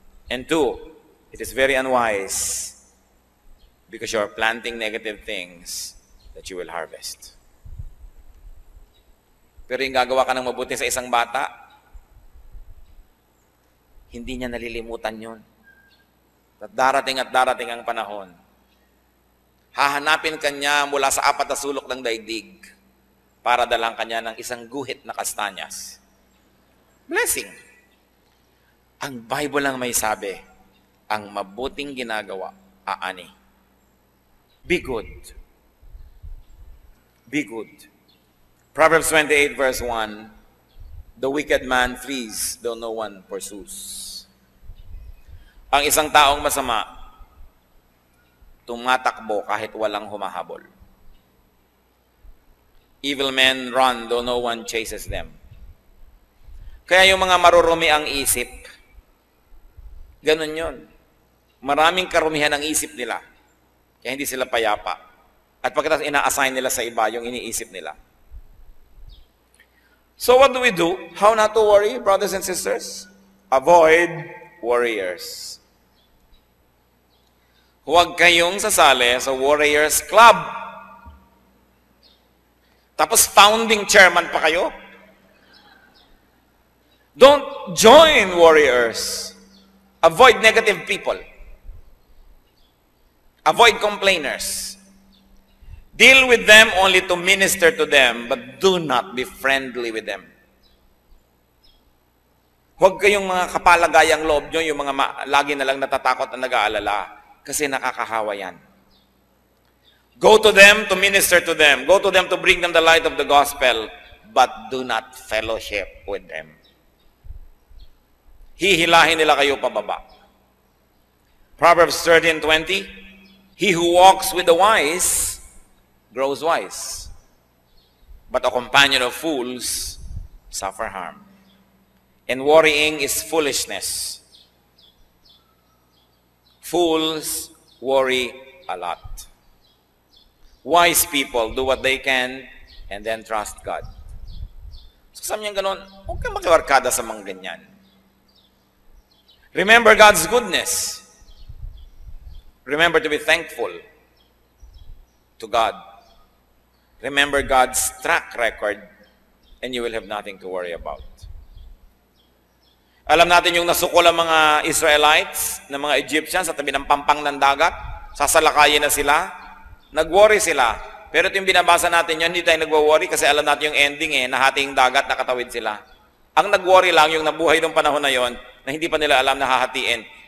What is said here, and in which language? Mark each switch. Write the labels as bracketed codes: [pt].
[en] And 2, it is very unwise because you are planting negative things that you will harvest. [tl] Pero yung gagawa ka ng mabuti sa isang bata, hindi niya nalilimutan yun. At darating ang panahon. Hahanapin kanya mula sa 4 na sulok ng daigdig para dalang kanya ng isang guhit na kastanyas. Blessing. Ang Bible lang may sabi, ang mabuting ginagawa, aani. [en] Be good. Be good. Proverbs 28 verse 1, the wicked man flees, though no one pursues. [tl] Ang isang taong masama, tumatakbo kahit walang humahabol. [en] Evil men run, though no one chases them. [tl] Kaya yung mga marurumi ang isip, ganun yun. Maraming karumihan ang isip nila. Kaya hindi sila payapa. At pagkatapos ina-assign nila sa iba yung iniisip nila. [en] So what do we do? How not to worry, brothers and sisters? Avoid warriors. [tl] Huwag kayong sasali sa Warriors Club. Tapos founding chairman pa kayo. [en] Don't join warriors. Avoid negative people. Avoid complainers. Deal with them only to minister to them, but do not be friendly with them. [tl] Huwag kayong mga kapalagayang loob nyo, yung mga lagi na lang natatakot at nag-aalala. Kasi nakakahawa yan. [en] Go to them to minister to them. Go to them to bring them the light of the gospel. But do not fellowship with them. [tl] Hihilahin nila kayo pababa. [en] Proverbs 13:20, he who walks with the wise grows wise. But a companion of fools suffer harm. And worrying is foolishness. Fools worry a lot. Wise people do what they can and then trust God. [tl] So sabi niya ganun, huwag kang makiwarkada sa mga ganyan. [en] Remember God's goodness. Remember to be thankful to God. Remember God's track record and you will have nothing to worry about. [tl] Alam natin yung nasukol ang mga Israelites, ng mga Egyptians sa tabi ng pampang ng dagat, sasalakayin na sila, nag-worry sila. Pero ito yung binabasa natin yun, hindi tayo nag-worry kasi alam natin yung ending nahati yung dagat, nakatawid sila. Ang nag-worry lang yung nabuhay ng panahon na yon na hindi pa nila alam na hahatiin.